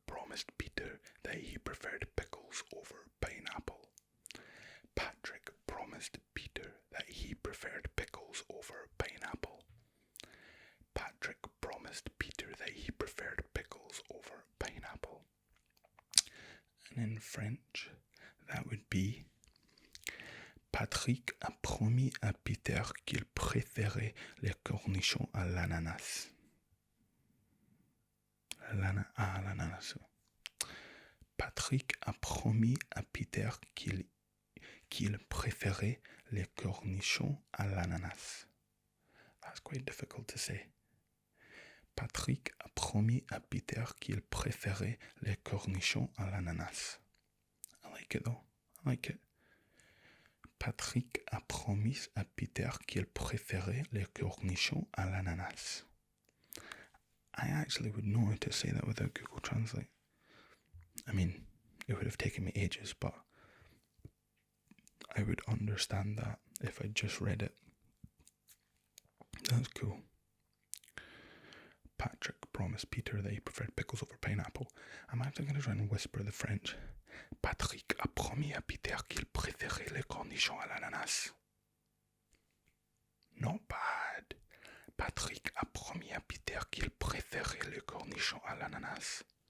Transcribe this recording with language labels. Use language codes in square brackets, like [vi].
[en] promised Peter that he preferred pickles over pineapple. Patrick promised Peter that he preferred pickles over pineapple. Patrick promised Peter that he preferred pickles over pineapple. And in French, that would be [fr] Patrick a promis à Peter qu'il préférait les cornichons à l'ananas. L'ananas. Patrick a promis à Peter qu'il préférait les cornichons à l'ananas. [en] That's quite difficult to say. [fr] Patrick a promis à Peter qu'il préférait les cornichons à l'ananas. [en] I like it though. I like it. [fr] Patrick a promis à Peter qu'il préférait les cornichons à l'ananas. [en] I actually would know how to say that without Google Translate. I mean, it would have taken me ages, but I would understand that if I just read it. That's cool. Patrick promised Peter that he preferred pickles over pineapple. I'm actually going to try and whisper the French. [fr] Patrick a promis à Peter qu'il préférait les cornichons à l'ananas. [en] Not bad. [fr] Patrick a promis à Peter qu'il préférait les cornichons à l'ananas.